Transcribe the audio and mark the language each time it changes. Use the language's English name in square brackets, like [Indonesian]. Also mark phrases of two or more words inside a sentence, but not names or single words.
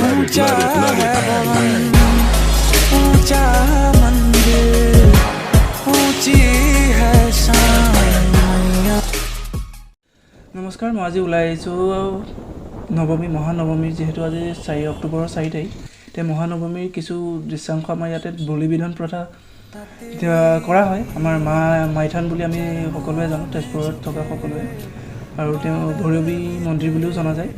[Hindi] ऊंचा है बुलंद ऊंचा मंदिर ऊंची है शान। नमस्कार, मैं आज [Assamese] ওলাই আহিছোঁ নৱমী মহানৱমীৰ যিহেতু আজি 4 অক্টোবৰৰ 4 তাৰিখ। এতিয়া মহানৱমীৰ কিছু দৃশ্যাংশ আমাৰ ইয়াতে বলি বিধান প্ৰথা এতিয়া কৰা হয়। আমাৰ মাইথান বুলি আমি সকলোৱে জানো, তেজপুৰত থকা সকলোৱে, আৰু তেওঁ ভৈৰৱী মন্দিৰ বুলিও জনা যায়।